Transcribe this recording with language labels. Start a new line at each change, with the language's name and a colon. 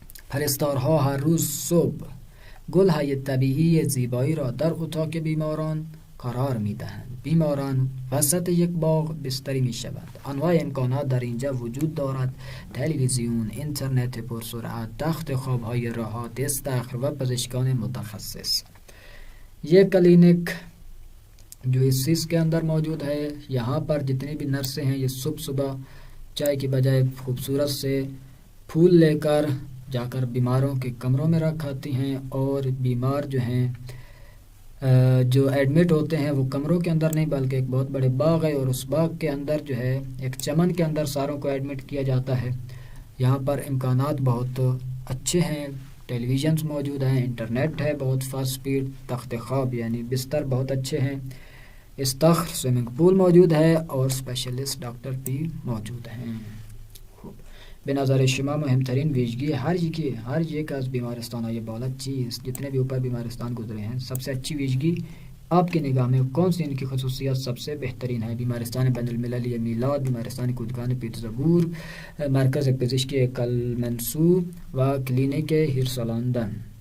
Persian: پرستارها هر روز صبح گل‌های طبیعی زیبایی را در اتاق بیماران قرار می‌دهند. بیماران وسط یک باغ بستری می‌شوند. انواع امکانات در اینجا وجود دارد: تلویزیون، اینترنت پرسرعت، تخت خواب‌های راحت، استخر و پزشکان متخصص.
Urdu: یہ کلینک جو اس سوئس کے اندر موجود ہے، یہاں پر جتنی بھی نرسیں ہیں یہ صبح چائے کی بجائے خوبصورت سے پھول لے کر جا کر بیماروں کے کمروں میں رکھاتی ہیں، اور بیمار جو ہیں جو ایڈمٹ ہوتے ہیں وہ کمروں کے اندر نہیں بلکہ ایک بہت بڑے باغ ہے، اور اس باغ کے اندر جو ہے ایک چمن کے اندر ساروں کو ایڈمٹ کیا جاتا ہے. یہاں پر امکانات بہت اچھے ہیں، ٹیلی ویژنز موجود ہیں، انٹرنیٹ ہے بہت فاسٹ سپیڈ، تخت خواب یعنی بستر بہت اچھے ہیں، استخر سوئمنگ پول موجود ہے، اور اسپیشلسٹ ڈاکٹر بھی موجود ہیں.
Persian: به نظر شما مهمترین ویژگی ہر یک از بیمارستان‌های بالا چیست؟
Urdu: جتنے بھی اوپر بیمارستان گزرے ہیں سب سے اچھی ویژگی آپ کی نگاہ میں کون سی ان کی خصوصیت سب سے بہترین ہے؟
Persian: بیمارستان بین المللی میلاد، بیمارستان کودکان پیتزبورگ، مرکز پزشکی کلمنسو و کلینیک هیرسالاندن.